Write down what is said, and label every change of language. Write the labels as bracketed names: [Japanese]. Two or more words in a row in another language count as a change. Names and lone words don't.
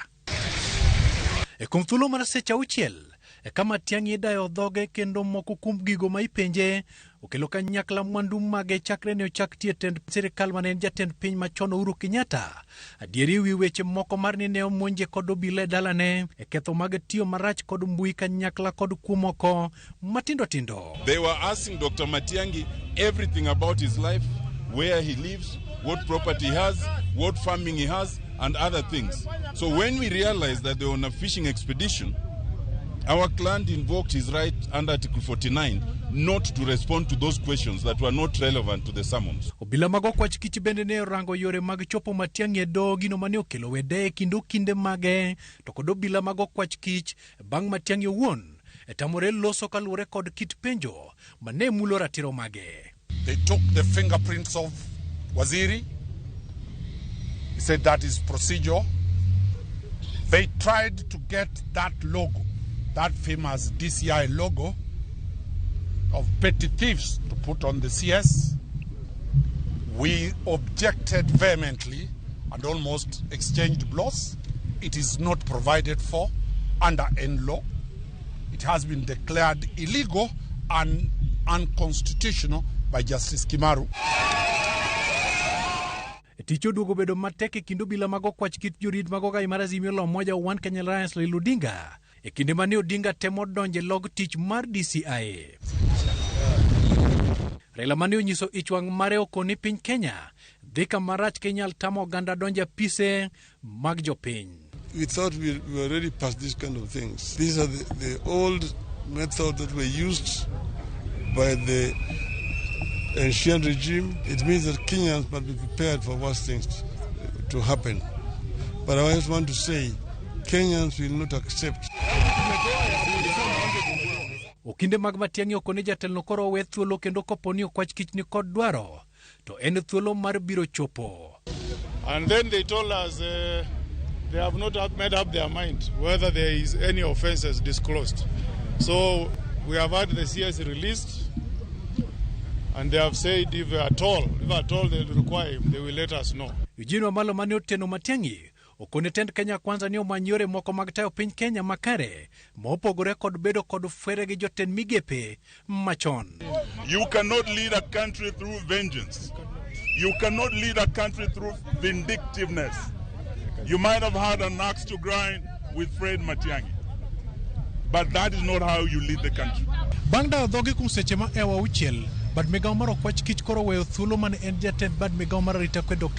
[Luo (Kenya and Tanzania)] E kuom thuolo mar seche 6 kama Matiang'i idayo dhoge kendo moko kuom gigo ma ipenje okelo kanyakla mwandu mage chakre ne ochak tie tend sirikal mane en jatend piny machon Uhuru Kenyatta. Adieri wi weche moko mar ni ne omonje kod obila e dalane e ketho mag tiyo marach kod mbui kanyakla kod kumoko matindo tindo. [English] They were asking Dr. Matiang'i everything about his life, where he lives, what property he has, what farming he has, and other things. So when we realized that they were on a fishing expedition, our client invoked his right under Article 49 not to respond to those questions that were not relevant to the summons. [Luo (Kenya and Tanzania)] Obila mag okwach kich bende ne orango yore mag chopo Matiang'i e do gino mane okelo wede e kinde mage to kod obila mag okwach kich bang' Matiang'i owuon tamore loso kaluwore kod kit penjo mane mulo ratiro mage. [English] They took the fingerprints of Waziri. He said that is procedure. They tried to get that logo, that famous DCI logo of petty thieves to put on the CS. We objected vehemently and almost exchanged blows. It is not provided for under N law. It has been declared illegal and unconstitutional by Justice Kimaru. [Luo (Kenya and Tanzania)] Ticho duogo bedo matek e kinde obila mag okwach kit jorit mag ogai mar Azimio la Umoja One Kenya Alliance Raila Odinga e kinde mane Odinga temo donje log tich mar DCI. Raila mane onyiso ichwang' mare okoni piny Kenya dhi kamarach kenyal tamo oganda donje apise mag jopiny. [English] We thought we were already past these kind of things. These are the old methods that were used by the ancient regime. It means that Kenyans must be prepared for worse things to happen. But I just want to say, Kenyans will not accept. [Luo (Kenya and Tanzania)] Okinde mag Matiang'i okone jatelno koro we thuolo kendo koponi okwach kich ni kod dwaro to en thuolo mar biro chopo. [English] And then they told us they have not made up their mind whether there is any offenses disclosed. So we have had the CS released, and they have said if at all they require him, they will let us know. [Luo (Kenya and Tanzania)] Eugene Wamalwa mane oteno Matiang'i okone tend Kenya Kwanza ni omanyo yore moko mag tayo piny Kenya makare ma opogore kod bedo kod fwere gi jotend migepe machon. [English] You cannot lead a country through vengeance. You cannot lead a country through vindictiveness. You might have had an axe to grind with Fred Matiang'i, but that is not how you lead the country. [Luo (Kenya and Tanzania)] Bang' dayo dhoge kuom seche ma ewa 6 bad migawo mar okwach kich koro weyo thuolo mane en jatend bad migawo mar arita kwe Dr.